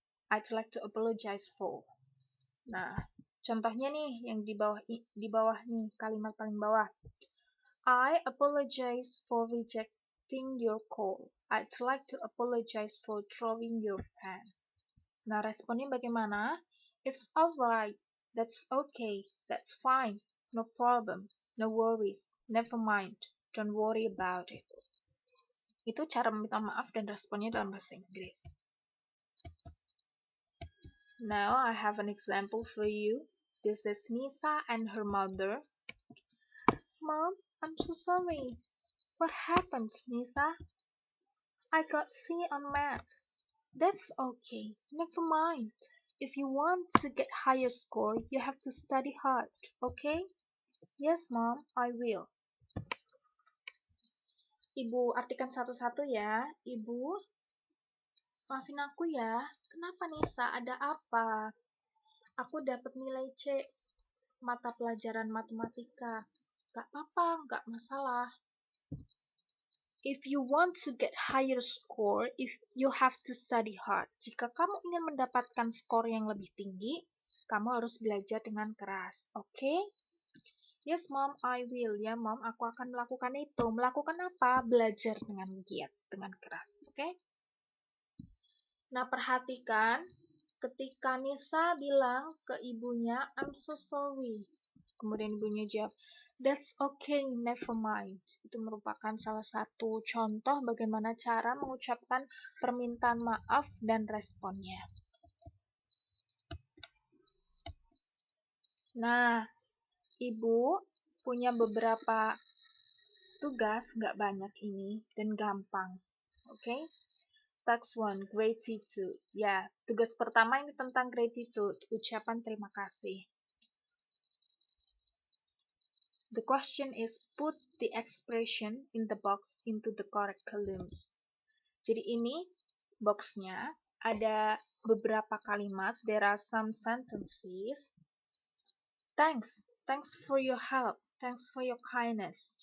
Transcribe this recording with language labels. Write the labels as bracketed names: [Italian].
[English] I'd like to apologize for. [Indonesian] Nah, contohnya nih yang di bawah nih, kalimat paling bawah. [English] I apologize for rejecting your call. I'd like to apologize for throwing your pen. [Indonesian] Nah, responnya bagaimana? [English] It's alright. That's okay. That's fine. No problem. No worries. Never mind. Don't worry about it. [Indonesian] Itu cara meminta maaf dan responnya dalam bahasa Inggris. [English] Now I have an example for you. This is Nisa and her mother. Mom, I'm so sorry. What happened, Nisa? I got C on math. That's okay. Never mind. If you want to get higher score, you have to study hard, okay? Yes, Mom, I will. [Indonesian] Ibu artikan satu-satu ya. Ibu, maafin aku ya. Kenapa Nisa? Ada apa? Aku dapat nilai C mata pelajaran matematika. Gak apa-apa, gak masalah. [English] If you want to get higher score, if you have to study hard. [Indonesian] Jika kamu ingin mendapatkan skor yang lebih tinggi, kamu harus belajar dengan keras, okay? [English] Yes, Mom, I will. [Indonesian] Ya, Mom, aku akan melakukan itu. Melakukan apa? Belajar dengan giat, dengan keras, okay? Nah, perhatikan ketika Nisa bilang ke ibunya, [English] I'm so sorry. [Indonesian] Kemudian ibunya jawab, [English] That's okay, never mind. [Indonesian] Itu merupakan salah satu contoh bagaimana cara mengucapkan permintaan maaf dan responnya. Nah, Ibu punya beberapa tugas, nggak banyak ini, dan gampang. Oke? [English] Task 1, gratitude. [Indonesian] Ya, tugas pertama ini tentang gratitude, ucapan terima kasih. [English] The question is, put the expression in the box into the correct columns. [Indonesian] Jadi ini boxnya ada beberapa kalimat. [English] There are some sentences. Thanks for your help. Thanks for your kindness.